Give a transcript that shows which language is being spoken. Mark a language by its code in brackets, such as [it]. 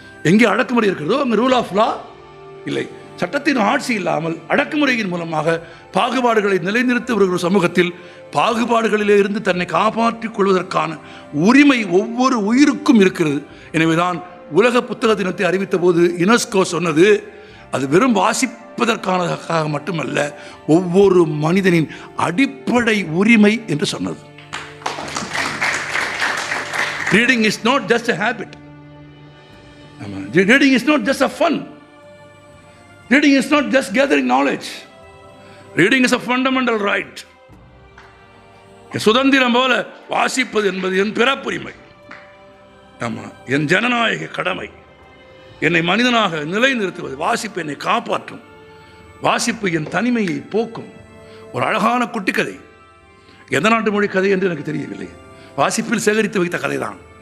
[ta] எங்கே அடக்குமுறை இருக்கிறதோ அங்கே ரூல் ஆஃப் லா இல்லை. சட்டத்தின் ஆட்சி இல்லாமல் அடக்குமுறையின் மூலமாக பாகுபாடுகளை நிலைநிறுத்த வருகிற சமூகத்தில் பாகுபாடுகளிலே இருந்து தன்னை காப்பாற்றிக் கொள்வதற்கான உரிமை ஒவ்வொரு உயிருக்கும் இருக்கிறது. எனவேதான் உலக புத்தக தினத்தை அறிவித்த போது யுனெஸ்கோ சொன்னது, அது வெறும் வாசிப்பதற்கானதாக மட்டுமல்ல, ஒவ்வொரு மனிதனின் அடிப்படை உரிமை என்று சொன்னது. [en] Reading is not just a habit. Reading is not just a fun. Reading is not just gathering knowledge. Reading is a fundamental right. [ta] சுதந்திரம் போல வாசிப்பது என்பது என் பிறப்புரிமை. ஆமாம், என் ஜனநாயக கடமை. என்னை மனிதனாக நிலைநிறுத்துவது. வாசிப்பு என்னை காப்பாற்றும். வாசிப்பு என் தனிமையை போக்கும். ஒரு அழகான குட்டி கதை, எந்த நாட்டு மொழி கதை என்று எனக்கு தெரியவில்லை, வாசிப்பில் சேகரித்து வைத்த கதை தான்.